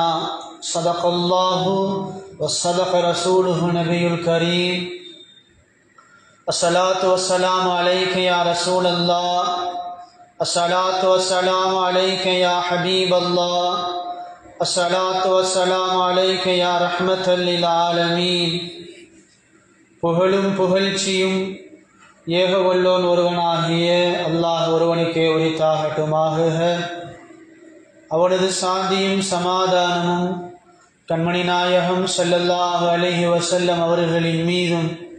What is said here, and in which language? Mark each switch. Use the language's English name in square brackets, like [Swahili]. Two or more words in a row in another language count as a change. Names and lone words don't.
[Arabic] صدق الله وصدق رسوله النبي الكريم. الصلاة والسلام عليك يا رسول الله، الصلاة والسلام عليك يا حبيب الله، الصلاة والسلام عليك يا رحمة للعالمين. [Tamil] புகழும் புகழ்ச்சியும் ஏக வல்லோன் ஒருவனாகிய அல்லாஹ் ஒருவனுக்கே உரித்தாகட்டுமாக. அவனது சாந்தியும் சமாதானமும் கண்மணி நாயகம் [Arabic] صلى الله عليه وسلم [Tamil] அவர்களின் மீதும்,